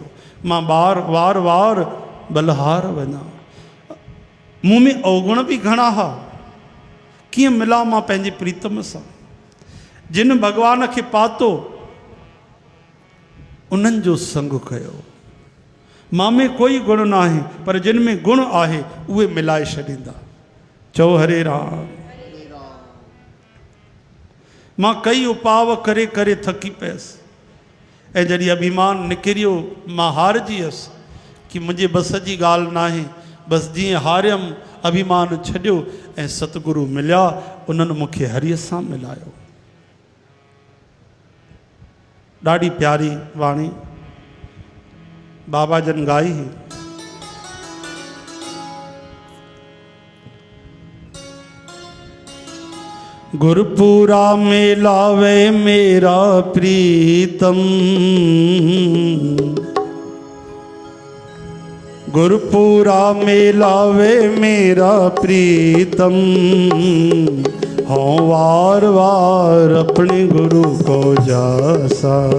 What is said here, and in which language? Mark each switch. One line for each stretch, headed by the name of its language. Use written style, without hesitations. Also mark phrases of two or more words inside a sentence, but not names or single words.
Sindhi: मां बार वार वार बलहार वञा, मूं में अवगुण बि घणा हा, कीअं मिलां मां पंहिंजे प्रीतम सां? जिन भगवान खे पातो उन्हनि जो संग कयो। मां में कोई गुण न आहे, पर जिन में गुण आहे उहे मिलाए छॾींदा। चओ हरे राम। मां कई उपाव करे करे थकी पियसि ऐं जॾहिं अभिमान निकिरियो मां हारजी वियसि कि मुंहिंजे बस जी ॻाल्हि न आहे। बसि जीअं हारियमि अभिमान छॾियो ऐं सतगुरु मिलिया, उन्हनि मूंखे हरीअ सां मिलायो। ॾाढी प्यारी वाणी बाबा जन गाई हुई।
Hindi: गुरपुरा में लावे मेरा प्रीतम, गुरपुरा में लावे मेरा प्रीतम, हाँ वार वार अपने गुरु को जासा,